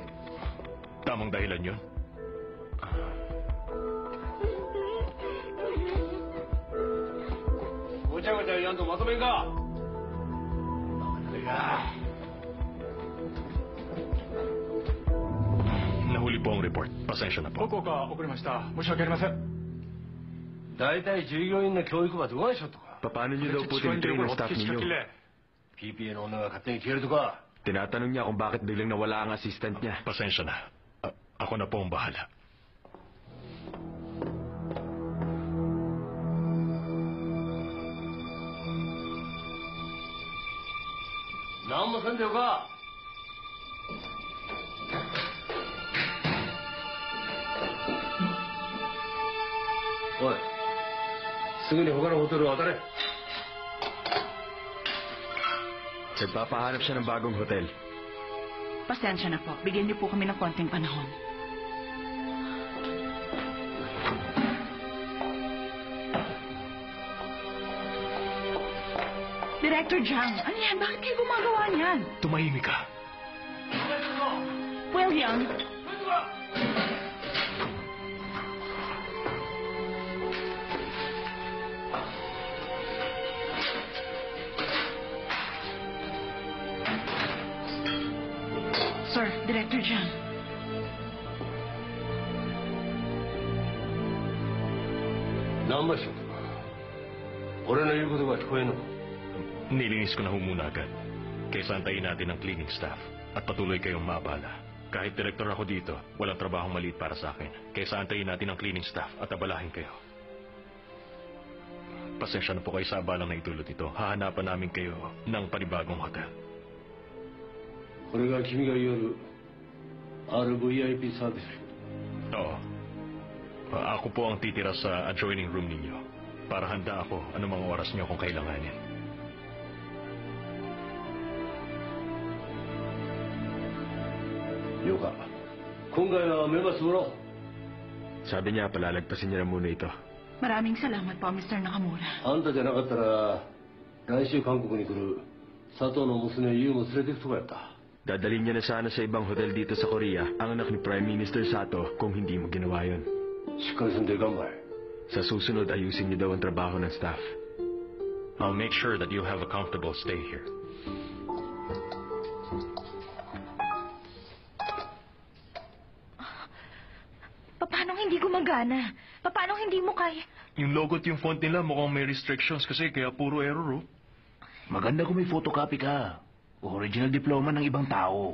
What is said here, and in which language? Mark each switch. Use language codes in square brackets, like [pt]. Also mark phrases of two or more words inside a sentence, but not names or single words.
[tl] Tamang dahilan yun. Nahuli po ang report. Pasensya na po. [ja] 報告が遅れました。申し訳ありません。大体従業員の教育はどうでしょうとか。 [tl] Paano niyo daw po tinitrain ang staff ninyo? [ja] PPA の女が勝手に消えるとか。 [tl] Tinatanong niya kung bakit biglang nawala ang assistant niya. Pasensya na. Ako na po ang bahala. [ja] 何もせんでよか。おい、すぐに他のホテルを当たれ。 [tl] Nagpapahanap siya ng bagong hotel. Pasensya na po. Bigyan niyo po kami ng konting panahon. Director Jiang, ano yan? Bakit kayo gumagawa niyan? Tumahimik ka. William, Sir, Director Jiang. [ja] 何枚しようとか。俺の言うことが聞こえんのか。 [tl] Nilinis ko na ho muna agad. Kaysa antayin natin ang [en] cleaning staff [tl] at patuloy kayong maabala. Kahit direktor ako dito, walang trabahong maliit para sa akin. Kaysa antayin natin ang [en] cleaning staff [tl] at abalahin kayo. Pasensya na po kayo sa abalang na itulot ito. Hahanapan namin kayo ng panibagong hotel. [ja] これが君が言う RVIP サービス。 [tl] Oo. Ako po ang titira sa [en] adjoining room [tl] ninyo. Para handa ako anumang oras niyo kung kailanganin. [ja] Yoka, 今回は目がつぶろう。 [tl] Sabi niya, palalagpasin niya na muna ito. Maraming salamat po, Mr. Nakamura. [ja] あんたじゃなかったら来週韓国に来る佐藤の娘ユウも連れてくとこやった。 [tl] Dadalhin niya na sana sa ibang hotel dito sa Korea ang anak ni Prime Minister Sato kung hindi mo ginawa yun. [ja] しっかりせんといかんばい。 [tl] Sa susunod, ayusin niyo daw ang trabaho ng staff. [en] I'll make sure that you have a comfortable stay here. [tl] Paano hindi gumagana? Paano hindi mo kaya? Yung logo at yung font nila mukhang may restrictions kasi kaya puro error, oh. Maganda kung may photocopy ka. [en] Original diploma [tl] ng ibang tao.